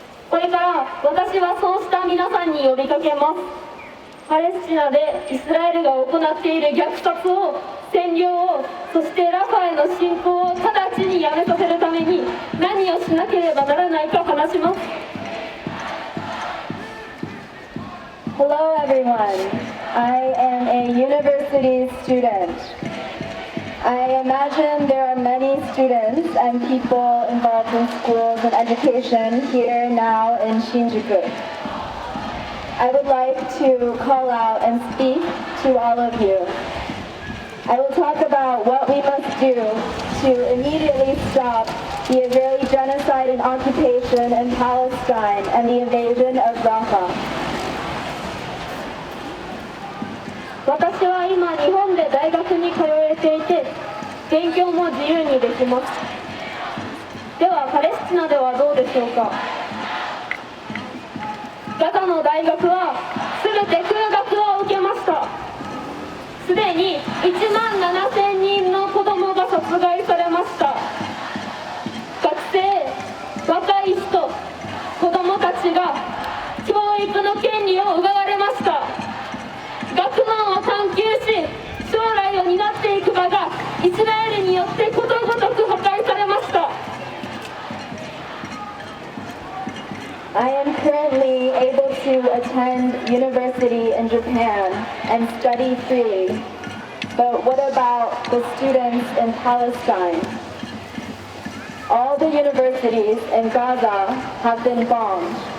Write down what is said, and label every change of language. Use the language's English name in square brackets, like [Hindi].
[Japanese] これから私はそうした皆さんに呼びかけます。パレスチナでイスラエルが行っている虐殺を、占領を、そしてラファへの侵攻を直ちにやめさせるために何をしなければならないか話します。 [English] Hello everyone, I am a university student. I imagine there are many students and people involved in schools and education here now in Shinjuku. I would like to call out and speak to all of you. I will talk about what we must do to immediately stop the Israeli genocide and occupation in Palestine and the invasion of Rafah. [Japanese] 私は今日本で大学に通えていて勉強も自由にできます。ではパレスチナではどうでしょうか。ガザの大学は全て空学を受けました。すでに1万7000人の子どもが殺害されました。学生、若い人、子どもたちが教育の権利を奪われました。学問を探求し、将来を担っていく場がイスラエルによってことごとく破壊されました。 [English] I am currently able to attend university in Japan and study freely. But what about the students in Palestine? All the universities in Gaza have been bombed.